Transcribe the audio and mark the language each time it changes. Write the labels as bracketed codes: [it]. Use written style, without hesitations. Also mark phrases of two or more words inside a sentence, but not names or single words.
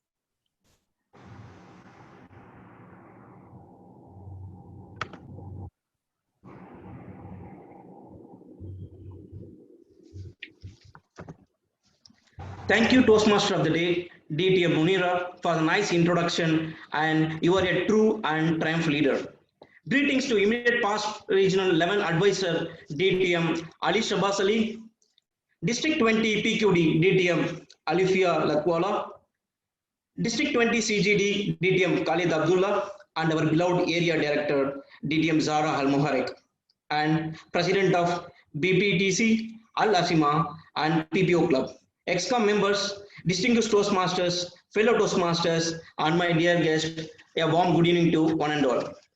[en] Thank you, Toastmaster of the Day, DTM Munira, for the nice introduction, and you are a true and triumph leader. Greetings to immediate past Regional 11 Advisor, DTM Ali Shabazz Ali, District 20 PQD, DTM Alifia Lakwala, District 20 CGD, DTM Khalid Abdullah, and our beloved Area Director, DTM Zara Al Muharek, and President of BPTC, Alasima, and PPO Club. ExCom members, distinguished Toastmasters, fellow Toastmasters, and my dear guest, a warm good evening to one and all.